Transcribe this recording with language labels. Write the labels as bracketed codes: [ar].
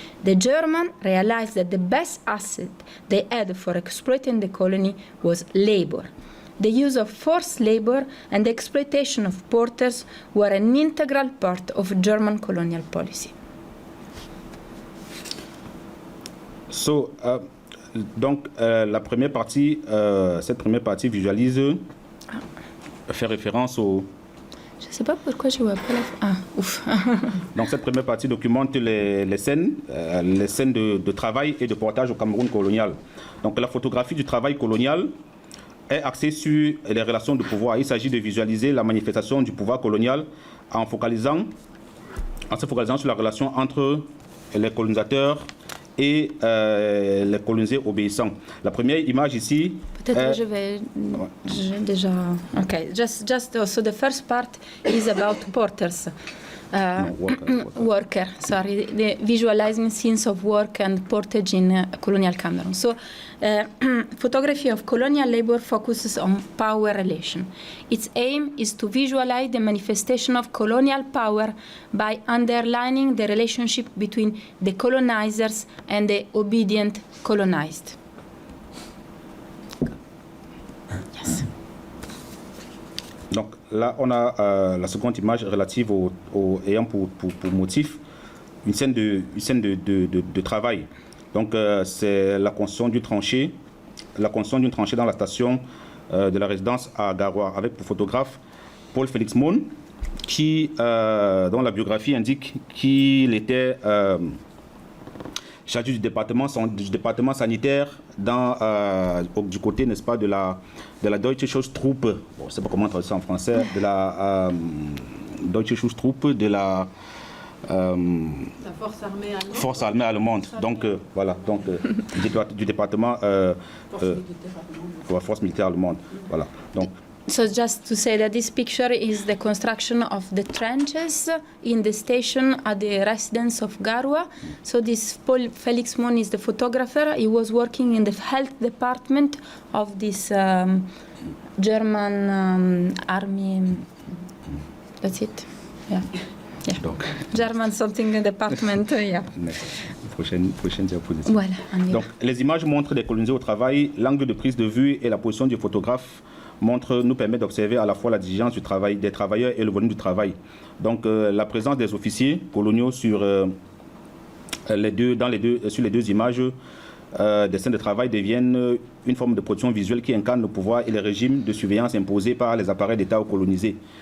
[en] The Germans realized that the best asset they had for exploiting the colony was labor. The use of forced labor and the exploitation of porters were an integral part of German colonial policy. [fr] So, la première partie, cette première partie visualise, fait référence au... Je ne sais pas pourquoi je vois pas la... Ah, ouf. Donc cette première partie documente les scènes de travail et de portage au Cameroun colonial. Donc la photographie du travail colonial est axée sur les relations de pouvoir. Il s'agit de visualiser la manifestation du pouvoir colonial en se focalisant sur la relation entre les colonisateurs et les colonisés obéissants. La première image ici... Peut-être que je vais déjà... [en] Okay, just so the first part is about porters. Worker, sorry, the visualizing scenes of work and portage in colonial Cameroon. So, photography of colonial labor focuses on power relation. Its aim is to visualize the manifestation of colonial power by underlining the relationship between the colonizers and the obedient colonized. Yes. [fr] Donc là, on a la seconde image relative ayant pour motif une scène de travail. Donc c'est la construction d'une tranchée dans la station de la résidence à Garoua, avec pour photographe Paul Félix Mon, dont la biographie indique qu'il était chargé du département sanitaire du côté, n'est-ce pas, de la Deutsche Schutztruppe, bon, je ne sais pas comment traduire ça en français, de la Deutsche Schutztruppe, de la force armée allemande. Donc voilà, du département de la force militaire allemande. Voilà. Donc, [en] so just to say that this picture is the construction of the trenches in the station at the residence of Garoua. So this Paul Felix Mon is the photographer. He was working in the health department of this German army. That's it. Yeah. [fr] Donc, [en] German something department. Yeah. [fr] Prochaine diapositive. Voilà, donc, les images montrent des colonisés au travail. L'angle de prise de vue et la position du photographe nous permet d'observer à la fois la diligence du travail des travailleurs et le volume du travail. Donc la présence des officiers coloniaux sur les deux images des scènes de travail deviennent une forme de production visuelle qui incarne le pouvoir et les régimes de surveillance imposés par les appareils d'État colonisés.